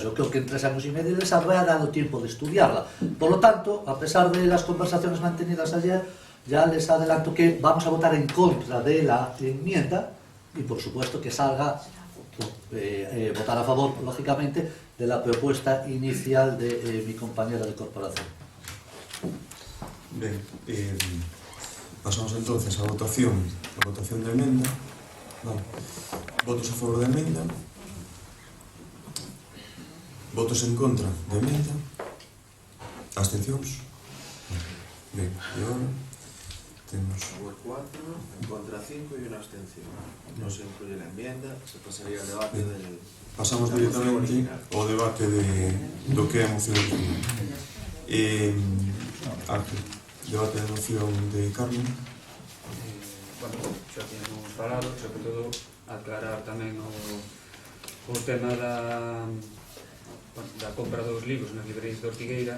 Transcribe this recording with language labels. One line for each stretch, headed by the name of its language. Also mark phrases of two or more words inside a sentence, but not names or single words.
Spanish: Yo creo que en 3 años y medio les habrá dado tiempo de estudiarla. Por lo tanto, a pesar de las conversaciones mantenidas ayer, Ya les adelanto que vamos a votar en contra de la enmienda y por supuesto que salga votar a favor, lógicamente, de la propuesta inicial de mi compañera de corporación.
Galician: Ben, pasamos entonces a votación da emenda. Vale. Votos a favor da emenda. Votos en contra da emenda. Abstencións. Ben, e agora temos...
Spanish: A favor 4, en contra 5 y una abstención. No se incluye la enmienda, se pasaría al debate del...
Galician: Pasamos directamente ao debate do que é a moción original. Artur, debate da moción de Carmen. Bueno, xa tínhamos falado, sobre todo aclarar tamén o tema da compra dos libros nas librerías de Ortigueira.